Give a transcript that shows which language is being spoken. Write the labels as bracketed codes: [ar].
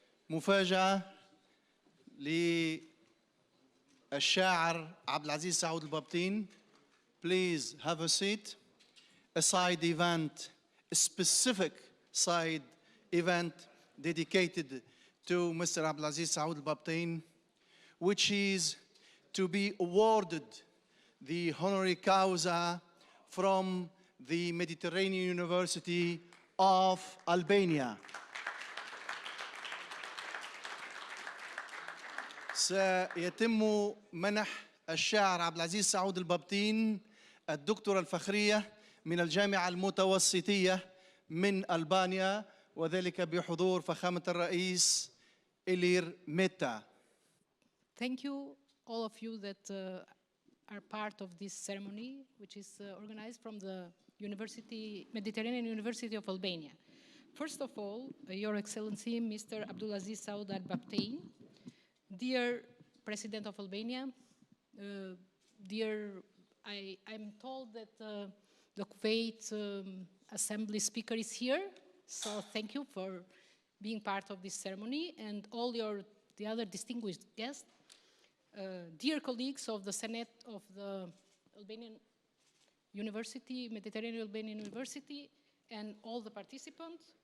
[ar] مفاجأة للشاعر عبد العزيز سعود البابطين. [en] Please have a seat. A side event, a specific side event dedicated to Mr. Abdulaziz Saud al-Babtain, which is to be awarded the honoris causa from the Mediterranean University of Albania. [ar] سيتم منح الشاعر عبد العزيز سعود البابطين الدكتوراه الفخرية من الجامعة المتوسطية من ألبانيا، وذلك بحضور فخامة الرئيس إلير ميتا. [en] Thank you, all of you that are part of this ceremony, which is organized from the Mediterranean University of Albania. First of all, Your Excellency, Mr. Abdulaziz Saud al-Babtain, dear President of Albania, I'm told that the Kuwait Assembly Speaker is here, so thank you for being part of this ceremony, and all the other distinguished guests, dear colleagues of the Senate of the Albanian University, Mediterranean Albanian University, and all the participants.